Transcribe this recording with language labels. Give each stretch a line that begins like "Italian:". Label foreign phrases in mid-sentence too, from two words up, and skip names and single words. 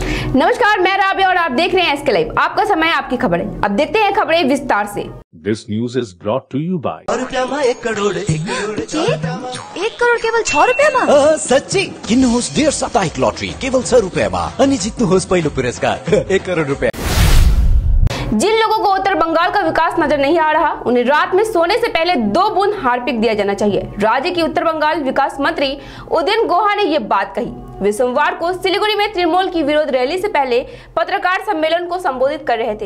Hindi: नमस्कार, मैं राबिया और आप देख रहे हैं एसके लाइव। आपका समय आपकी खबरें। अब देखते हैं खबरें विस्तार से।
English: This news is brought to you by
Nepali: 1 करोड़ 1 करोड़ केवल 6 रुपैयाँमा? सच्ची किन्नुहोस् डेढ साप्ताहिक लटरी केवल 6 रुपैयाँमा अनि जित्नुहोस् पहिलो पुरस्कार 1 करोड़ रुपया।
Hindi: जिन लोगों को उत्तर बंगाल का विकास नजर नहीं आ रहा, उन्हें रात में सोने से पहले 2 बूंद हार्पिक दिया जाना चाहिए। राज्य की उत्तर बंगाल विकास मंत्री उदयन गुहा ने यह बात कही। वे सोमवार को सिलीगुड़ी में तृणमूल की विरोध रैली से पहले पत्रकार सम्मेलन को संबोधित कर रहे थे।